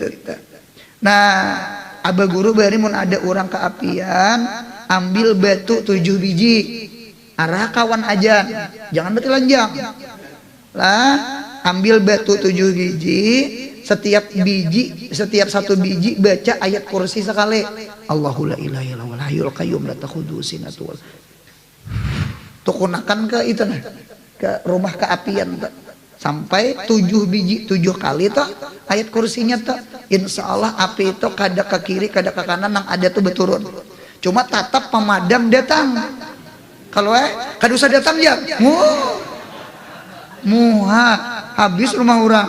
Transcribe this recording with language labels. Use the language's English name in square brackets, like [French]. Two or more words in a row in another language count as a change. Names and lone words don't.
[Banjar] Nah, abah guru bari mun ada orang keapian, ambil batu 7 biji. Arah kawan ajan, jangan bertelanjang. Lah, ambil batu 7 biji, setiap satu biji baca ayat kursi sekali. [Arabic] الله لا إله إلا الله والحي القيوم لا تأخذه سنة [Banjar] wal tukunakan ke itu nah, ke rumah keapian tak. Sampai 7 biji 7 kali tak ayat kursinya tak. [Arabic] إن شاء الله [Banjar] api itu kada ke kiri kada ke kanan nang ada tuh berturun. Cuma tatap pemadam datang. Kalau kada usah datang ya, muha habis rumah orang.